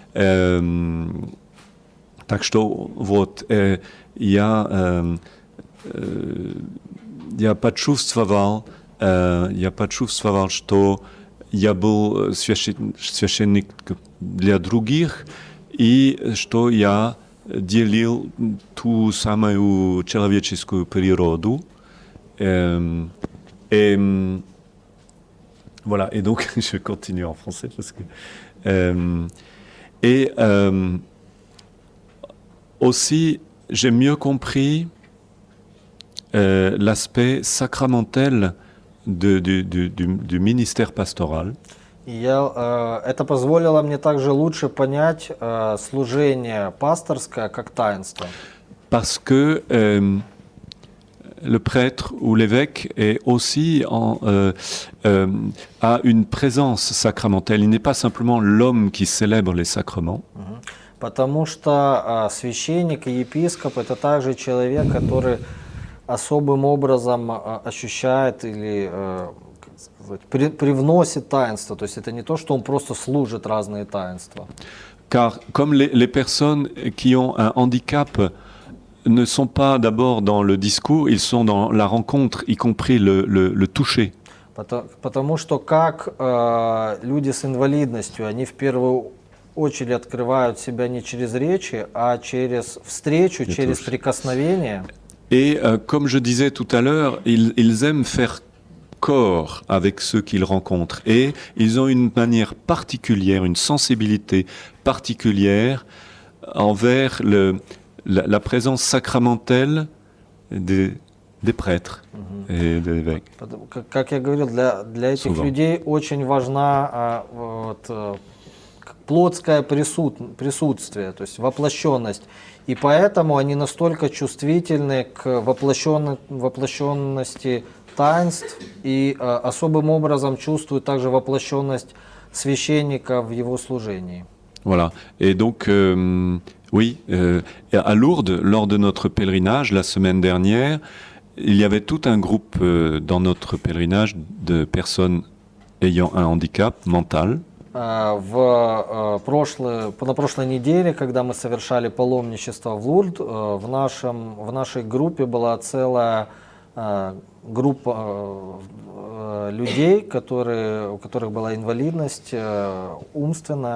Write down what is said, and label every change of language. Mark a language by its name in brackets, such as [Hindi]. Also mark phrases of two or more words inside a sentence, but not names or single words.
[Russian] так что вот я почувствовал, что я был священник для других, и что я делил ту самую человеческую природу. [French] Et voilà, et donc je continue en français parce que aussi j'ai mieux compris l'aspect sacramentel du ministère pastoral. [Russian] Это позволило мне также лучше понять служение пасторское как таинство. [French] Parce que le prêtre ou l'évêque est aussi a une présence sacramentelle. Il n'est pas simplement l'homme qui célèbre les sacrements. [Russian] Потому что священник и епископ это также человек, который особым образом ощущает или привносит таинство. То есть это не то, что он просто служит разные таинства. [French] Car comme les personnes qui ont un handicap ne sont pas d'abord dans le discours, ils sont dans la rencontre, y compris le toucher. [Russian] Потому что как люди с инвалидностью, они в первую очередь открывают себя не через речи, а через встречу, через прикосновение. [French] Et comme je disais tout à l'heure, ils aiment faire corps avec ceux qu'ils rencontrent. Et ils ont une manière particulière, une sensibilité particulière envers la présence sacramentelle des prêtres et des évêques. [Russian] Как я говорил, для этих людей очень важна плотское присутствие, то есть воплощенность. И поэтому они настолько чувствительны к воплощенности таинств и особым образом чувствуют также воплощенность священника в его служении. [French] Voilà. Et donc, oui, à Lourdes, lors de notre pèlerinage la semaine dernière, il y avait tout un groupe dans notre pèlerinage de personnes ayant un handicap mental. [Russian] На прошлой неделе, когда мы совершали паломничество в Лурд, в нашей группе была целая группа людей, у которых была инвалидность умственная.